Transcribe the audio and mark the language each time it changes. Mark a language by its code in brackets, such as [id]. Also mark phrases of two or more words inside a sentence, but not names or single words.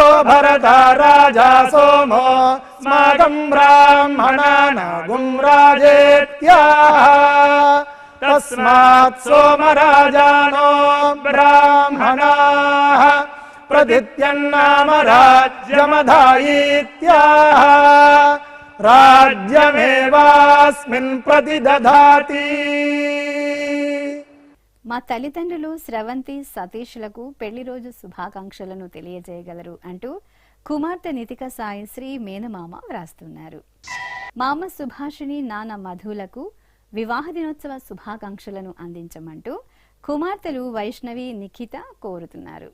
[sa] भरता राजा सोमो स्माकं ब्राह्मणानागुं राजेत्याः तस्मात् सोमराजानो ब्राह्मणाः प्रदित्यन्नाम राज्यमधायीत्याः राज्यमेवास्मिन् प्रतिदधाति. [te] మా తల్లిదండ్రులు స్రవంతి సతీష్లకు పెళ్లి రోజు శుభాకాంక్షలను తెలియజేయగలరు అంటూ కుమార్తె నితిక సాయిశ్రీ మేనమామ వ్రాస్తున్నారు. మామ సుభాషిణి నాన్న మధులకు వివాహ దినోత్సవ శుభాకాంక్షలను అందించమంటూ కుమార్తెలు వైష్ణవి నిఖిత కోరుతున్నారు.